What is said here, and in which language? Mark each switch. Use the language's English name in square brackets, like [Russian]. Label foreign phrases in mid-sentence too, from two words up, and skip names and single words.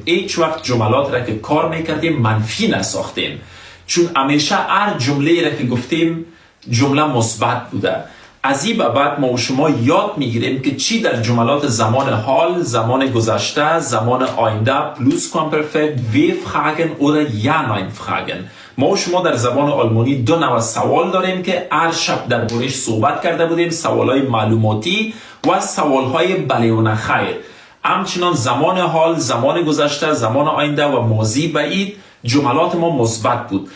[Persian] هیچ وقت جملات را که کار میکردیم منفی نساختیم، چون همیشه هر جمله را که گفتیم جمله مثبت بوده. از این به بعد ما و شما یاد میگیریم که چی در جملات زمان حال، زمان گذشته، زمان آینده [German] Plusquamperfekt W-Fragen oder ja nein fragen. [Persian] ما و شما در زبان آلمانی دو نوع سوال داریم که هر شب در بورش صحبت کرده بودیم. سوالهای معلوماتی و سوالهای بله و نخیر. همچنان زمان حال، زمان گذشته، زمان آینده و ماضی بعید جملات ما مثبت بود.